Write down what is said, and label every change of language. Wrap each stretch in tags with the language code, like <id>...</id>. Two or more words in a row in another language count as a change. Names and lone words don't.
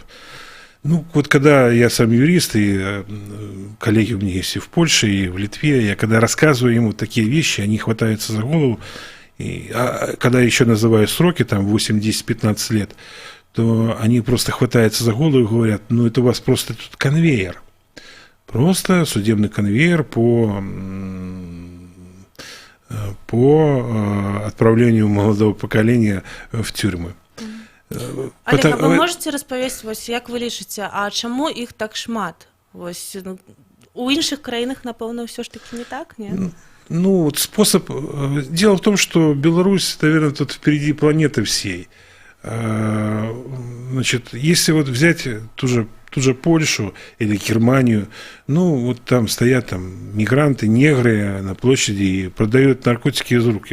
<ru>Ну, вот когда я сам юрист, и коллеги у меня есть и в Польше, и в Литве, я когда рассказываю ему такие вещи, они хватаются за голову, а когда еще называю сроки, там 8, 10, 15 лет, то они просто хватаются за голову и говорят, ну это у вас просто тут конвейер. Просто судебный конвейер по отправлению молодого поколения в тюрьмы.</ru> <be>Олег,</be> <ru>а вы можете</ru> <be>распавесці, вось, як вы лічыце, а чаму іх так шмат? Вось, у іншых краінах, напэўна, ўсё ж таки не так, не?</be> <ru>Ну, вот способ... Дело в том, что Беларусь, наверное, тут впереди планеты всей. Значит, если вот взять ту же Польшу или Германию, ну, вот там стоят мигранты, негры на площади и продают наркотики из рук.</ru>